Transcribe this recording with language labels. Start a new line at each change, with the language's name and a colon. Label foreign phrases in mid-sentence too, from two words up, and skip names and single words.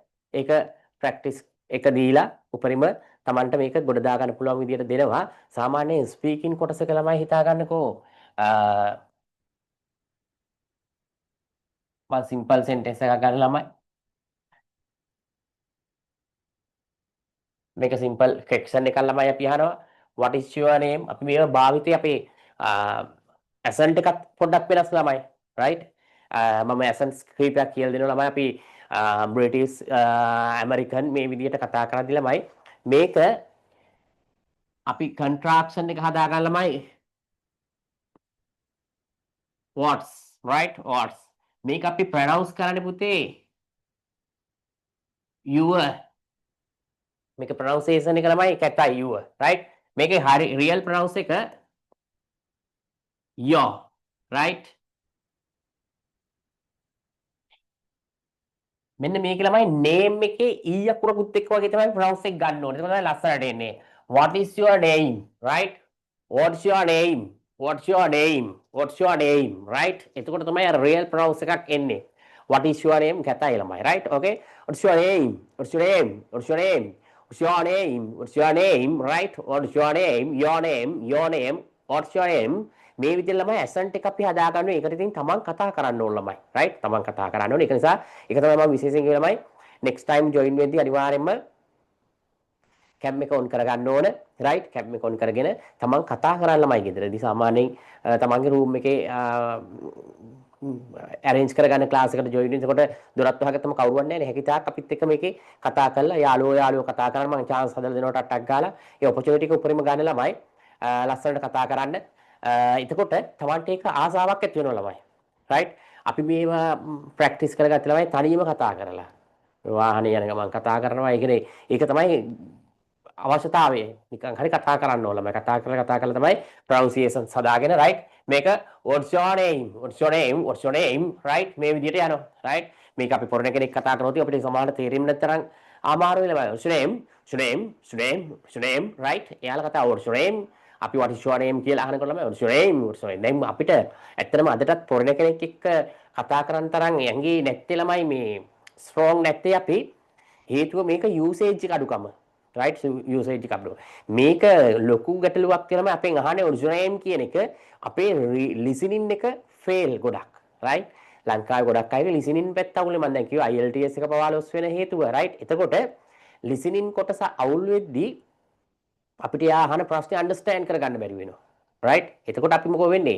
Sinhala: ඒක ප්‍රැක්ටිස් එක දීලා උපරිම Tamanට මේක ගොඩ දා ගන්න පුළුවන් විදියට දෙනවා. සාමාන්‍යයෙන් ස්පීකින් කොටසක ළමයි හිතා ගන්නකෝ මම
English: simple sentence
Sinhala: එකක් ගන්න ළමයි. මේක
English: simple question
Sinhala: එකක් ළමයි අපි අහනවා.
English: what is your name?
Sinhala: අපි මේව භාවිතේ අපේ ඇසන්ට් එකත් පොඩ්ඩක් වෙනස් ළමයි.
English: right?
Sinhala: මම ඇසන්ට්ස් කීපයක් කියලා දෙනවා ළමයි. අපි
English: British American
Sinhala: මේ විදිහට කතා කරද්දී ළමයි මේක අපි කන්ට්‍රැක්ෂන් එක හදා ගන්න ළමයි.
English: what's right?
Sinhala: what's මේක අපි ප්‍රොනවුන්ස් කරන්න පුතේ your මේක ප්‍රොනවුන්සියේෂන් එක ළමයි කැතයි
English: your right?
Sinhala: මේකේ හරි
English: real pronounce
Sinhala: එක
English: your right?
Sinhala: මෙන්න මේක ළමයි name එකේ e අකුරකුත් එක්ක වගේ තමයි ප්‍රොනවුන්ස් එක ගන්න ඕනේ. ඒක තමයි ලස්සනට එන්නේ.
English: what is your name? right? what's your name? what's your name? what's your name? right?
Sinhala: එතකොට තමයි අර
English: real pronounce
Sinhala: එකක් එන්නේ.
English: what is your name?
Sinhala: කැතයි ළමයි.
English: right? okay? what's your name? what's your name? what's your name? what's your name? what's your name? right? what's your name? your name? your name? what's your name?
Sinhala: මේ විදිහට ළමයි ඇසන්ට් එක අපි හදා ගන්නවා. ඒකට ඉතින් තමන් කතා කරන්න ඕන ළමයි. right? තමන් කතා කරන්න ඕනේ. ඒක නිසා ඒක තමයි මම විශේෂයෙන් කිව්වේ ළමයි
English: next time join
Sinhala: වෙද්දී අනිවාර්යයෙන්ම කැම් එක ඔන් කරගන්න ඕන. රයිට්? කැම් එක ඔන් කරගෙන තමන් කතා කරන්න ළමයි ගෙදරදී සාමාන්‍යයෙන් තමන්ගේ රූම් එකේ arrange කරගන්න ක්ලාස් එකට join වෙනකොට දොරත් වහගත්තම කවුරුවත් නැහැ නේ. හැකිතාක් අපිත් එක්ක මේකේ කතා කරලා යාළුවෝ කතා කරන්න මම chance හදලා දෙනකොට අට්ටක් ගාලා ඒ opportunity එක උපරිම ගන්න ළමයි ලස්සනට කතා කරන්න. එතකොට තමන්ට ඒක ආසාවක් ඇති වෙනවා ළමයි. රයිට්? අපි මේවා ප්‍රැක්ටිස් කරගත්ත ළමයි තනියම කතා කරලා වාහනේ යන ගමන් කතා කරනවා. ඒ කියන්නේ ඒක තමයි අවශ්‍යතාවය. නිකන් හරි කතා කරන්න ඕන ළමයි. කතා කරලා තමයි ප්‍රොනවුන්සියේෂන් හදාගෙන රයිට්?
English: මේක what's your name? what's your name? what's your name? right?
Sinhala: මේ විදිහට යනවා. right? මේක අපි පොරණ කෙනෙක් කතා කරනකොට අපිට සමහරට තේරෙන්නේ නැත්තරම් අමාරු වෙලා බලන්න.
English: what's your name? what's your name? what's your name? what's your name? right? එයාලා කතා what's your name? අපි what is your name
Sinhala: කියලා අහනකොට ළමයි
English: what's your name? what's your name?
Sinhala: දැන් අපිට ඇත්තටම අදටත් පොරණ කෙනෙක් එක්ක කතා කරන්න තරම් ඇඟේ නැත්තේ ළමයි මේ ස්ට්‍රෝං නැත්තේ අපි හේතුව මේක යූසේජ් එක අඩුකම. right? usage එක අපිට මේක ලොකු ගැටලුවක් කියලා අපෙන් අහන්නේ
English: what's your name
Sinhala: කියන එක අපේ listening එක fail ගොඩක්. right? ලංකාවේ ගොඩක් අයගේ ලිසනින් පැත්ත අවුලේ මම දැන් කිව්වා IELTS එක පවා ලොස් වෙන හේතුව රයිට්. එතකොට ලිසනින් කොටස අවුල් වෙද්දී අපිට යා අහන ප්‍රශ්නේ අන්ඩර්ස්ටෑන්ඩ් කරගන්න බැරි වෙනවා. රයිට්. එතකොට අපි මොකෝ වෙන්නේ?